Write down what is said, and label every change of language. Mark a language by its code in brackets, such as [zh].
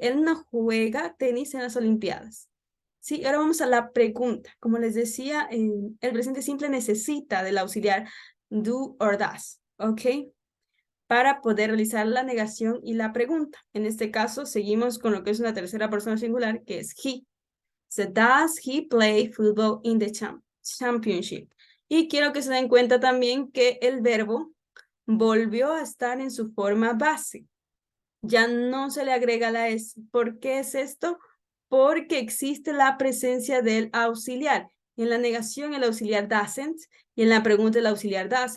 [es] Él no juega tenis en las Olimpiadas. Sí, ahora vamos a la pregunta. Como les decía, el presente simple necesita del auxiliar [en] do or does, [es] ¿ok? Para poder realizar la negación y la pregunta. En este caso, seguimos con lo que es una tercera persona singular, que es he. [en] So, does he play football in the championship? [es] Y quiero que se den cuenta también que el verbo volvió a estar en su forma base. Ya no se le agrega la S. ¿Por qué es esto? porque existe la presencia del auxiliar. En la negación el auxiliar doesn't y en la pregunta el auxiliar does.